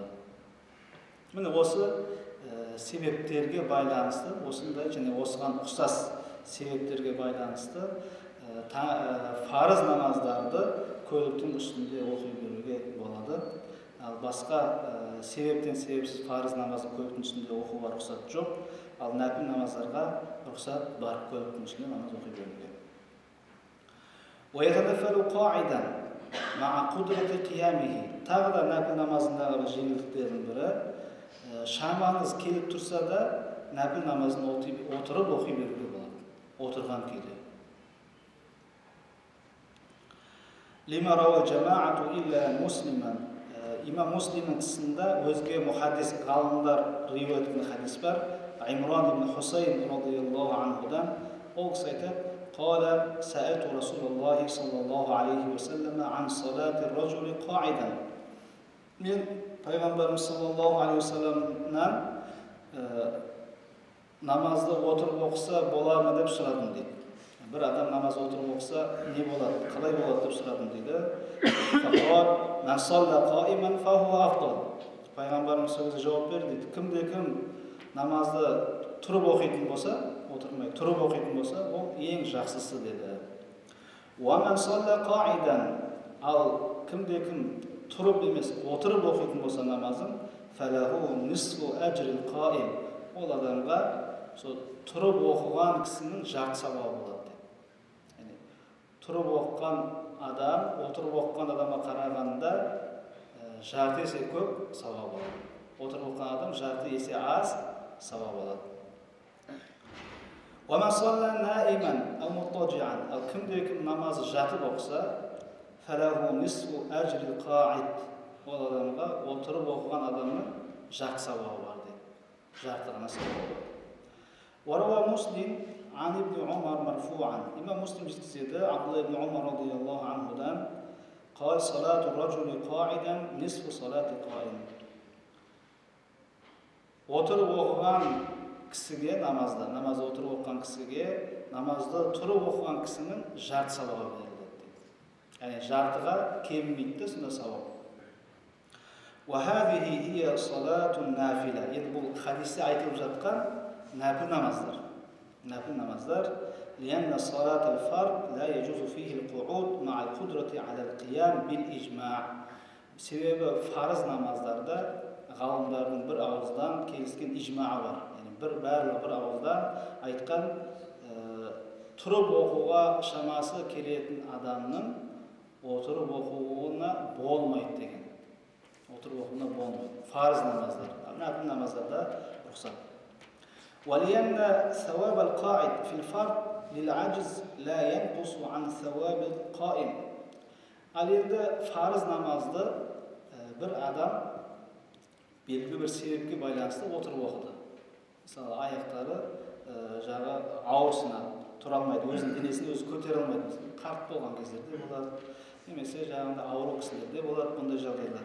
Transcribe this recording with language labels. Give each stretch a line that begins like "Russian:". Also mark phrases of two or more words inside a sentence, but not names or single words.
Kazakh: Міне осы себептерге байланысты, осындай және осыған ұқсас себептерге байланысты фарыз намаздарды көліктің үстінде оқи беруге болады. Ал басқа себептен себепсіз фарыз намазды көліктің үстінде оқуға рұқсат жоқ. Ал нәпіл намаздарға рұқсат бар көліктің үстінде намаз оқи беруге.
Arabic: ويتنفل قاعدا مع قدرة قيامه.
Kazakh: Тағы да нәпіл намазындағы жеңілдіктердің бірі, шамаңыз келіп тұрса да, нәпіл намазын отырып оқи беруге болады. Отырған күйде.
Arabic: لما روى الجماعة إلا مسلما.
Kazakh: Имам Муслимнің тұсында өзге мұхаддис ғалымдар риуаят еткен хадис бар. Имран ибн Хусейн
Arabic: رضي الله عنه
Kazakh: ол кісі айтады:
Arabic: "قال سألت رسول الله صلى الله عليه وسلم عن صلاة الرجل قاعدا."
Kazakh: Мен пайғамбарымыз
Arabic: صلى الله عليه وسلم
Kazakh: намазды отырып оқыса болады ма деп сұрадым дейді. Bir adam namaz oturup okusa ne болады, қалай болады деп сұрадым дейді.
Arabic: فقال من صلى قائما فهو أفضل.
Kazakh: Пайғамбарымыз сөзге жауап берді дейді. Кім намазды тұрып оқитын болса, отырмай тұрып оқитын болса, ол ең жақсысы деді.
Arabic: ومن صلى قاعدا,
Kazakh: ал кім тұрып емес, отырып оқитын болса намазын,
Arabic: فله نصف أجر القائم.
Kazakh: Ол адамға сол тұрып оқыған кісінің жарты сауабы болады. Тұрып оқыған адам, отырып оқыған адамға қарағанда жарты есе көп сауап алады. Отырып оқыған адам жарты есе аз сауап алады.
Arabic: وَمَنْ صَلَّى نَائِمًا أَوْ مُضْطَجِعًا,
Kazakh: ал кім намазы жатып оқыса,
Arabic: فَلَهُ نِصْفُ أَجْرِ الْقَاعِدِ,
Kazakh: ол адамға отырып оқыған адамның жарты сауабы бар дейді. Жарты ғана сауабы бар.
Arabic: وَرَوَى مُسْلِمٌ عن ابن عمر مرفوعا. إمام مسلم جزيده عبد الله بن عمر رضي الله عنهما قال صلاة الرجل قاعدا نصف صلاة القائم.
Kazakh: Отырып оқыған кісіге намазды отырып оқыған кісіге намазды тұрып оқыған кісінің жарты сауабы беріледі. Яғни жартыға кеммейді, сонда сауап.
Arabic: وَهَذِهِ هِيَ صَلَاةٌ نَافِلَةٌ.
Kazakh: Енді бұл хадисте айтылып жатқан нәпіл намаздар. нәпіл намаздар
Arabic: لأن صلاة الفرض لا يجوز فيه القعود مع القدرة على القيام بالإجماع.
Kazakh: Себебі фарыз намаздарда ғалымдардың бір ауыздан келіскен ижмаы бар. Яғни барлығы бір ауыздан айтқан тұрып оқуға шамасы келетін адамның отырып оқуына болмайды деген. Отырып оқуына болмайды. Фарыз намаздар. Нәпіл намаздарда рұқсат.
Arabic: ولأن ثواب القاعد في الفرض للعجز لا ينقص عن ثواب القائم.
Kazakh: Ал енді фарыз намазды бір адам белгілі бір себепке байланысты отырып оқыды. Мысалы, аяқтары жағы ауырсынады, тұра алмайды, өзінің денесін өзі көтере алмайды. Қарт болған кездерде болады, немесе жағында ауру кісілерде болады бұндай жағдайлар.